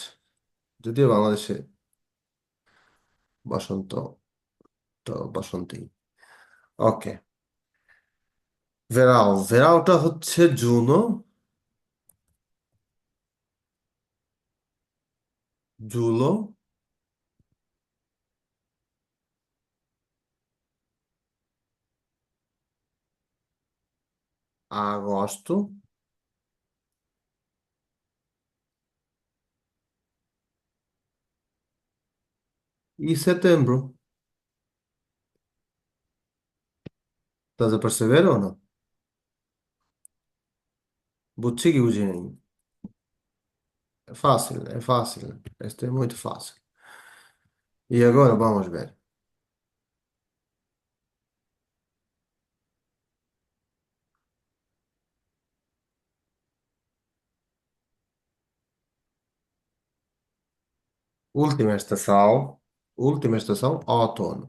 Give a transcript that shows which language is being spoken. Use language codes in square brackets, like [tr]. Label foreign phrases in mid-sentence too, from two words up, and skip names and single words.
[bn] যদিও বাংলাদেশে বসন্ত তো বসন্তই। ওকে, ভেরাও, ভেরাওটা হচ্ছে [pt] junho, julho, agosto e setembro. ¿Estás a perceber o no? [bn] বুঝছি কি বুঝি নাই? [pt] Fácil, é fácil. Este é muito fácil. E agora vamos ver. Última estação, outono.